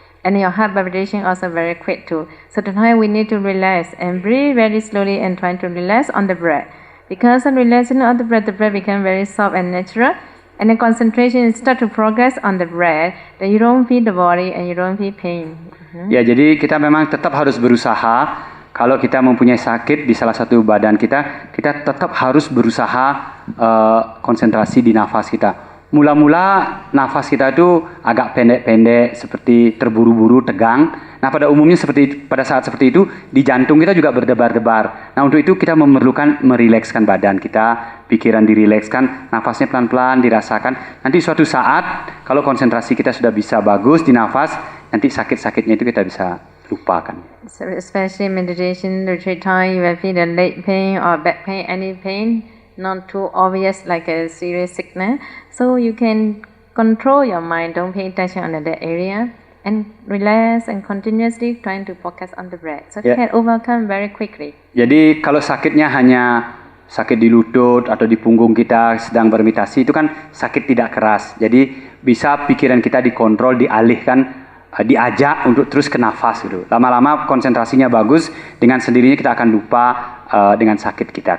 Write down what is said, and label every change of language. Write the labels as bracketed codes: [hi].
[en] And your heart palpitation also very quick too. So tonight we need to relax and breathe very slowly and try to relax on the breath. Because of relaxing on the breath becomes very soft and natural. And the concentration start to progress on the breath, then you don't feel the body and you don't feel pain. [id] Ya, jadi kita memang tetap harus berusaha. Kalau kita mempunyai sakit di salah satu badan kita tetap harus berusaha konsentrasi di nafas kita. Mula-mula nafas kita itu agak pendek-pendek, seperti terburu-buru, tegang. Nah, pada umumnya pada saat seperti itu, di jantung kita juga berdebar-debar. Nah, untuk itu kita memerlukan merilekskan badan kita, pikiran dirilekskan, nafasnya pelan-pelan dirasakan. Nanti suatu saat, kalau konsentrasi kita sudah bisa bagus di nafas, nanti sakit-sakitnya itu kita bisa lupakan. [en] So especially meditation retreat time, you will feel the leg pain or back pain, any pain, not too obvious like a serious sickness. So you can control your mind, don't pay attention on that area, and relax and continuously trying to focus on the breath. So you can overcome very quickly. [id] Jadi kalau sakitnya hanya sakit di lutut atau di punggung kita sedang bermeditasi, itu kan sakit tidak keras. Jadi bisa pikiran kita dikontrol, dialihkan, diajak untuk terus ke nafas gitu. Lama-lama konsentrasinya bagus, dengan sendirinya kita akan lupa dengan sakit kita.